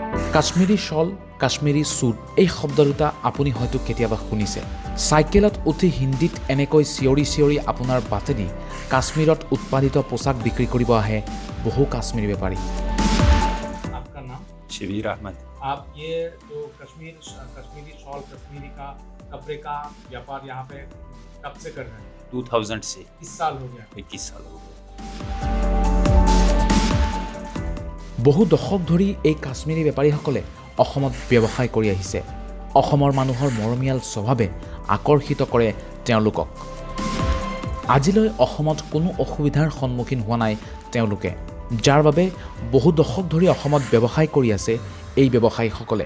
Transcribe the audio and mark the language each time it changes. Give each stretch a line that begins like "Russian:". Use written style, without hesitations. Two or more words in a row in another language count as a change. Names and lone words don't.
Assamese: কাশ্মীৰী শ্বল, কাশ্মীৰী ছুট এই শব্দ দুটা আপুনি হয়তো কেতিয়াবা শুনিছে। চাইকেলত উঠি হিন্দীত এনেকৈ চিঞৰি চিঞৰি আপোনাৰ বাটেদি কাশ্মীৰত উৎপাদিত পোচাক বিক্ৰী কৰিব আহে বহু কাশ্মীৰী বেপাৰী।
Hindi: आपका नाम? शबीर अहमद। आप ये जो कश्मीरी शॉल, कश्मीरी का कपड़े का व्यापार यहाँ पे कब से कर रहे हैं? 2000 से किस साल हो गया? 21 साल हो गए।
Assamese: বহু দশক ধৰি এই কাশ্মীৰী বেপাৰীসকলে অসমত ব্যৱসায় কৰি আহিছে। অসমৰ মানুহৰ মৰমীয়াল স্বভাৱে আকৰ্ষিত কৰে তেওঁলোকক। আজিলৈ অসমত কোনো অসুবিধাৰ সন্মুখীন হোৱা নাই তেওঁলোকে, যাৰ বাবে বহু দশক ধৰি অসমত ব্যৱসায় কৰি আছে এই ব্যৱসায়ীসকলে।